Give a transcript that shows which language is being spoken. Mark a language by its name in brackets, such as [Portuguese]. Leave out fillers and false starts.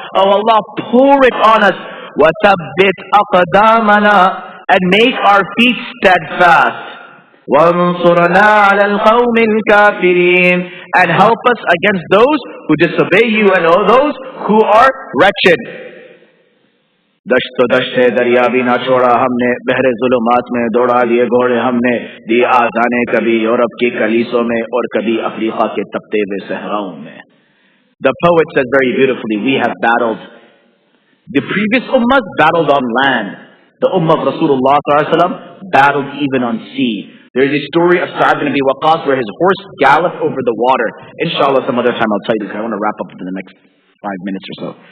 [English] Oh Allah, pour it on us. [Arabic] وَثَبِّتْ أَقْدَامَنَا. [English] And make our feet steadfast. [Arabic] وَانصُرْنَا عَلَى الْقَوْمِ الْكَافِرِينَ. [English] And help us against those who disobey you and all those who are wretched. [Hindi] दश्त दरिया भी ना छोड़ा हमने, बहरे ज़ुलुमात में दौड़ा लिए घोड़े हमने, दी आज़ाने कभी यूरोप की कलीसों में और कभी अफ्रीका के तपते हुए सहराओं में. [English] The poet says very beautifully, we have battled. The previous ummahs battled on land. The ummah of Rasulullah ﷺ battled even on sea. There is a story of Sa'ad bin Abi Waqqas where his horse galloped over the water. Inshallah, some other time I'll tell you this. I want to wrap up in the next 5 minutes or so.